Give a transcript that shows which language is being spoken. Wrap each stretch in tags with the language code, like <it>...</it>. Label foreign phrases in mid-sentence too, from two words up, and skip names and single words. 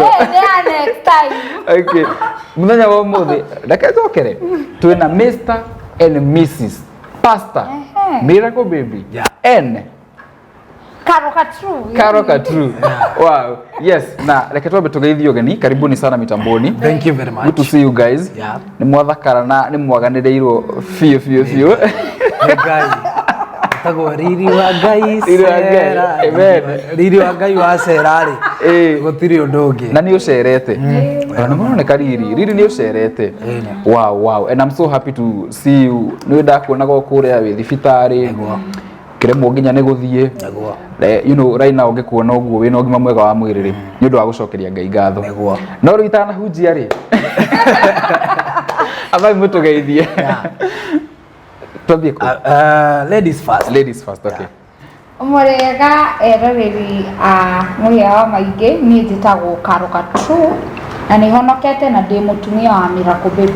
<en>next time.</en> <ki>Okay, muthenya wa umuthi reke cokere twina Mr and Mrs Pastor Miracle Baby and Karoka True. Wow. Yes. Na reke twambe tugeithio geni.</ki> <sw>Karibuni sana mitamboni.</sw> <en>Thank you very much. Good to see you guys. Yeah.</en> <ki>Ni mwathakara na ni mwaganireirwo fio. Ngai. Tago riri wa Ngai. Amen. Riri wa Ngai wa serari. Gutiri undu ungi. Na ni ucerete. Na muroneka riri ni ucerete. Wow.</ki> <en>And I'm so happy to see you.</en> <ki>Ni ndakuona go kuria wi thibitari. Kiremo nginya ni guthie</ki> <en>you know right now</en> <ki>ngikuona uguo wina ugima mwega wa mwiri ri ni undu wa gucokeria Ngai ngatho no ru itana hunjia ri abai mutugeithie tobie ko</ki> <en>ladies first okay</en> <ki>Umurega eroreri Muhewa Maingĩ ni njitagwo Karoka True na ni honokete na ndi mutumia wa Miracle Baby.</ki>